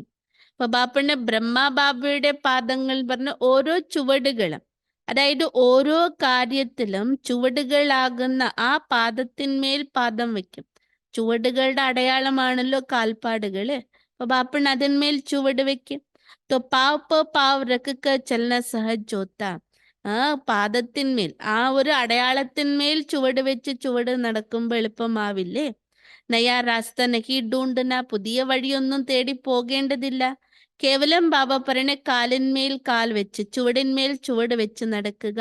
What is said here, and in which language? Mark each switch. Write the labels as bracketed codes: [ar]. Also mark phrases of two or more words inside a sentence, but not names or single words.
[ml] അപ്പൊ ബാപ്പന്റെ ബ്രഹ്മ ബാബയുടെ പാദങ്ങൾ പറഞ്ഞ ഓരോ ചുവടുകളും, അതായത് ഓരോ കാര്യത്തിലും ചുവടുകളാകുന്ന ആ പാദത്തിന്മേൽ പാദം വെക്കും. ചുവടുകളുടെ അടയാളമാണല്ലോ കാൽപ്പാടുകള്. അപ്പൊ ബാപ്പൺ അതിന്മേൽ ചുവട് വെക്കും. [hi] तो पाव पर पाव रख कर चलना सहज होता. [ml] ആ പാദത്തിന്മേൽ, ആ ഒരു അടയാളത്തിന്മേൽ ചുവട് വെച്ച് ചുവട് നടക്കുമ്പോൾ എളുപ്പമാവില്ലേ? [hi] नया रास्ता नहीं ढूंढना, [ml] പുതിയ വഴിയൊന്നും തേടി പോകേണ്ടതില്ല. കേവലം ബാബ പറയണ കാലിന്മേൽ കാൽ വെച്ച്, ചുവടിന്മേൽ ചുവട് വെച്ച് നടക്കുക.